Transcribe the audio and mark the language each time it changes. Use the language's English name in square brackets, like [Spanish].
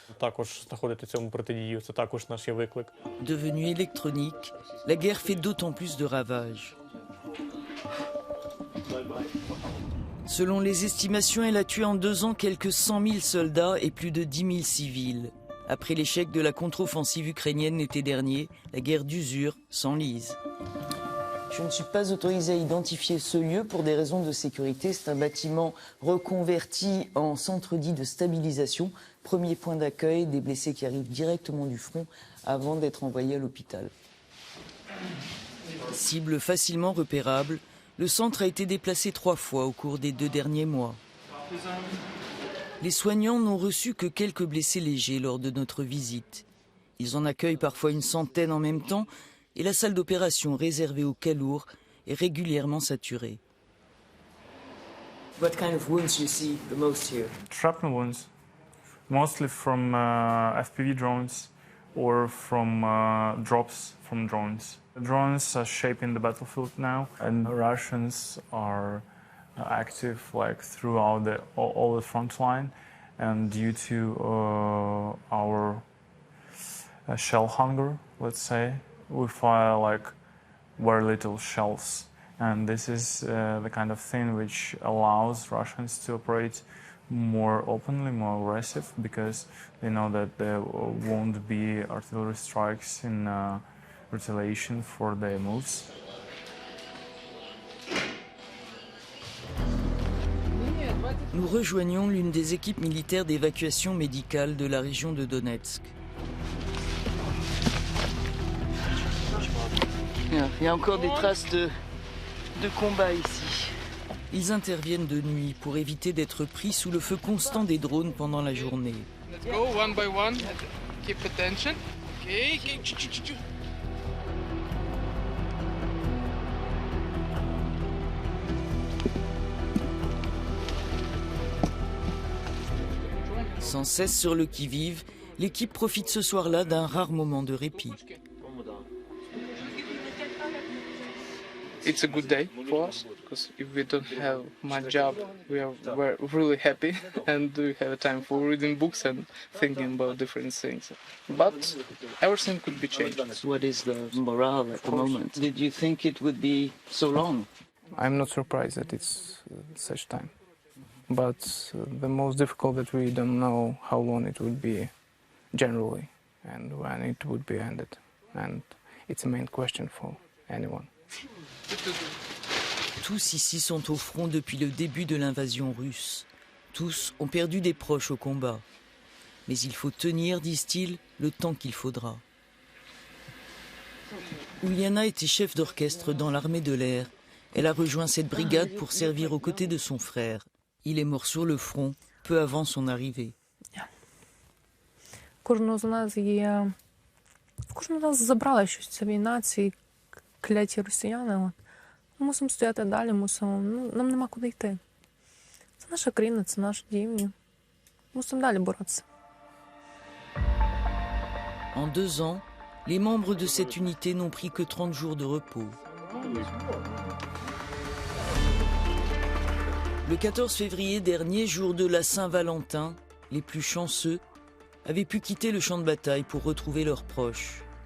[Ukrainian] Також знаходити цьому протидію, це також наш є виклик. [French] Devenue électronique, la guerre fait d'autant plus de ravages. Selon les estimations, elle a tué en 2 ans quelques 100 000 soldats et plus de 10 000 civils. Après l'échec de la contre-offensive ukrainienne l'été dernier, la guerre d'usure s'enlise. Je ne suis pas autorisé à identifier ce lieu pour des raisons de sécurité. C'est un bâtiment reconverti en centre dit de stabilisation. Premier point d'accueil des blessés qui arrivent directement du front avant d'être envoyés à l'hôpital. Cible facilement repérable, le centre a été déplacé 3 fois au cours des 2 derniers mois. Les soignants n'ont reçu que quelques blessés légers lors de notre visite. Ils en accueillent parfois une centaine en même temps, et la salle d'opération réservée aux cas lourds est régulièrement saturée. [English] What kind of wounds you see the most here? Shrapnel wounds, mostly from FPV drones or from drops from drones. The drones are shaping the battlefield now, and the Russians are active like throughout all the front line, and due to our shell hunger, let's say, we fire like very little shells, and this is the kind of thing which allows Russians to operate more openly, more aggressive, because they know that there won't be artillery strikes in retaliation for their moves. [French] Nous rejoignons l'une des équipes militaires d'évacuation médicale de la région de Donetsk. Il y a encore des traces de combat ici. Ils interviennent de nuit pour éviter d'être pris sous le feu constant des drones pendant la journée. [English] Let's go one by one. Keep attention. Okay. [French] Sans cesse sur le qui-vive, l'équipe profite ce soir-là d'un rare moment de répit. [English] It's a good day for us because if we don't have my job, we're really happy and we have time for reading books and thinking about different things. But everything could be changed. What is the morale at the moment? Did you think it would be so long? I'm not surprised that it's such time. But the most difficult that we don't know how long it would be generally and when it would be ended. And it's a main question for anyone. [French] Tous ici sont au front depuis le début de l'invasion russe. Tous ont perdu des proches au combat. Mais il faut tenir, disent-ils, le temps qu'il faudra. Uliana était chef d'orchestre dans l'armée de l'air. Elle a rejoint cette brigade pour servir aux côtés de son frère. Il est mort sur le front peu avant son arrivée. [Ukrainian] Кожного з нас є... Кожного з нас забрала щось ця війна, ці кляті росіяни. Ми мусимо стояти далі, нам нема куди йти. Це наша країна, це наш дім. Мусимо далі боротися. [French] En 2 ans, les membres de cette unité n'ont pris que 30 jours de repos. Le 14 février dernier, jour de la Saint-Valentin, les plus chanceux avaient pu quitter le champ de bataille pour retrouver leurs proches.